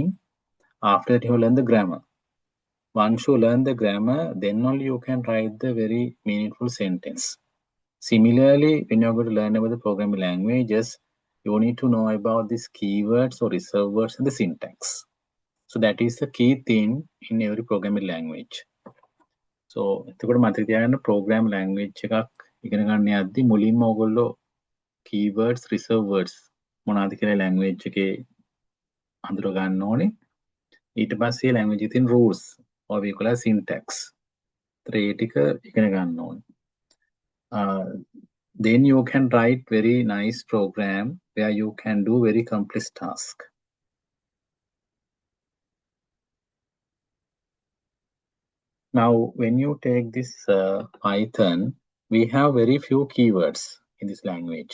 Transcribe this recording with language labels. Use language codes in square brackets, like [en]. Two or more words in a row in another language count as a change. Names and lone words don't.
[en] After that, you have learned the grammar. Once you learn the grammar, then only you can write the very meaningful sentence. Similarly, when you're going to learn about the programming languages, you need to know about these keywords or reserved words and the syntax. So that is the key thing in every programming language. [si] So එතකොට මතක තියාගන්න [en] program language [si] එකක් ඉගෙන ගන්න යද්දි මුලින්ම ඔයගොල්ලෝ [en] keywords, reserved words [si] මොනවද කියලා language එකේ හඳුනා ගන්න ඕනේ. ඊට පස්සේ [en] language ඉතින් rules or we call as syntax. [si] ඒ ටික ඉගෙන ගන්න ඕනේ. [en] Then you can write very nice program where you can do very complex task. Now, when you take this Python, we have very few keywords in this language.